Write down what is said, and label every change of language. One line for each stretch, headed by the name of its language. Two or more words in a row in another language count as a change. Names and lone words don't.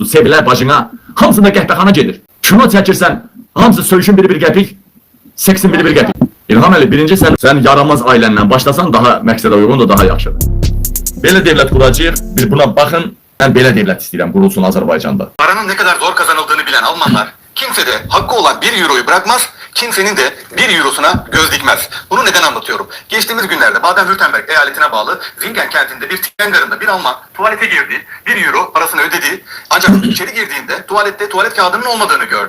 Azerbaijani: Sevilər, bacına. Hamısında qəhvəxana gedir. Kino çəkirsən, hamısı söyüşün biri bir qəpik, seksin biri bir qəpik. İlham Əliyev, birinci sən yaramaz ailəndən başlasan daha məqsədə uyğundur, daha yaxşıdır. Belə devlət quracaq, bir buna baxın, mən belə devlət istəyirəm, qurulsun Azərbaycanda.
Turkish: Paranın ne kadar zor kazanıldığını bilen Almanlar, kimse de hakkı olan 1 euroyu bırakmaz, kimsenin de 1 eurosuna göz dikmez. Bunu neden anlatıyorum? Geçtiğimiz günlerde Baden-Württemberg eyaletine bağlı Zingen kentinde bir tren garında bir Alman tuvalete girdi, 1 euro parasını ödedi. Ancak içeri girdiğinde tuvalette tuvalet kağıdının olmadığını gördü.